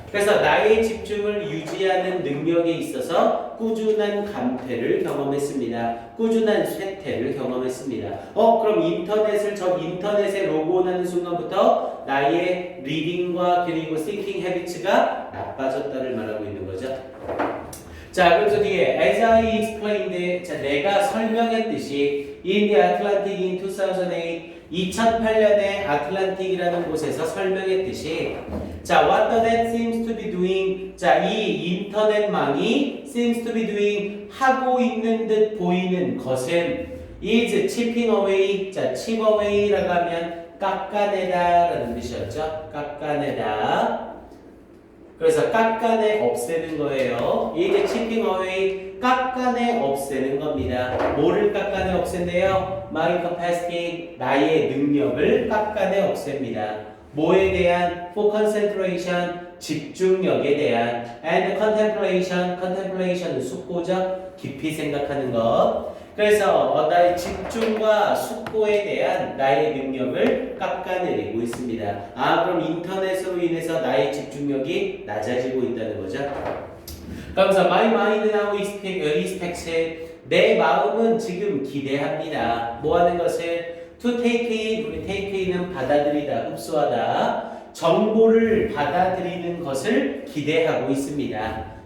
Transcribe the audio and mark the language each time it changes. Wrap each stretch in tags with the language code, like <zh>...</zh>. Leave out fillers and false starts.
<ko>그래서 나의 집중을 유지하는 능력에 있어서 꾸준한 감퇴를 경험했습니다. 꾸준한 쇠퇴를 경험했습니다. 그럼 인터넷에 로그온하는 순간부터 나의 리딩과 그리고 thinking habits가 나빠졌다를 말하고 있는 거죠.</ko> <en>자, 그래서 뒤에 as I explained, 자,</en> <ko>내가 설명했듯이</ko> <en>in the Atlantic in 2008</en> <ko>2008년에 아틀란틱이라는 곳에서 설명했듯이</ko> <en>자, what the net seems to be doing.</en> <ko>자, 이 인터넷망이</ko> <en>seems to be doing</en> <ko>하고 있는 듯 보이는 것은</ko> <en>is chipping away.</en> <ko>자, chip away라고 하면 깎아내다라는 뜻이었죠. 깎아내다. 그래서 깎아내 없애는 거예요. 이게 chipping away, 깎아내 없애는 겁니다. 뭐를 깎아내 없앤대요?</ko> <en>My capacity,</en> <ko>나의 능력을 깎아내 없앱니다. 뭐에 대한? For concentration, 집중력에 대한. And contemplation, contemplation은 숙고죠. 깊이 생각하는 것. 그래서 나의 집중과 숙고에 대한 나의 능력을 깎아내리고 있습니다. 그럼 인터넷으로 인해서 나의 집중력이 낮아지고 있다는 거죠. 그러면서</ko> <en>my mind now expects,</en> <ko>내 마음은 지금 기대합니다. 뭐 하는 것을? To take in, 우리 take in은 받아들이다, 흡수하다. 정보를 받아들이는 것을 기대하고 있습니다.</ko>